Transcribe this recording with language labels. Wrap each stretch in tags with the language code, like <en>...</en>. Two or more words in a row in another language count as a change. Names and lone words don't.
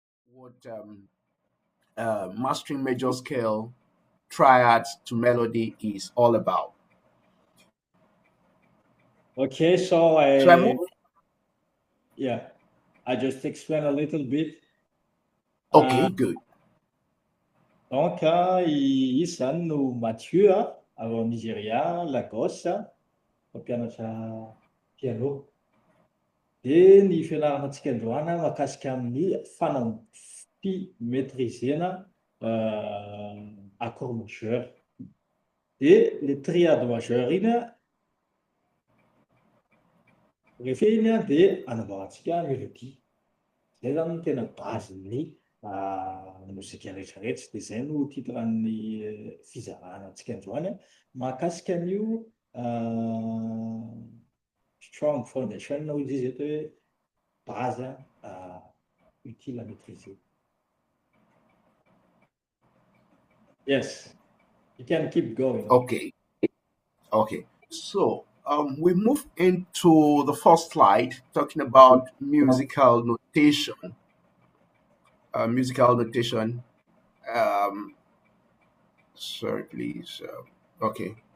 <en>what mastering major scale triads to melody is all about. Okay, so So I move. yeah, I just explain a little bit. Okay, good.</en> <mg>Donc, izy zany no Mathieu avy ao Nigeria, Lagos, mpampianatra piano. Dia ny fianarana antsika androany mahakasika amin'ny maîtrisena</mg> <fr>accord majeur.</fr> <mg>Dia le</mg> <fr>triade majeur</fr> <mg>iny rehefa iny dia anamboarantsika mélodie. Zay zany no tena base-ny mozika rehetrarehetra. Dia zay no titran'ny fizarana antsika androany mahakasika an'io</mg> <en>strong foundation</en> <mg>hoy izy atao hoe</mg> <fr>base utile à maîtriser.</fr> <en>Yes, you can keep going. Okay, okay. So we move into the first slide talking about musical notation. Musical notation. Um, Sorry, please. Okay.</en>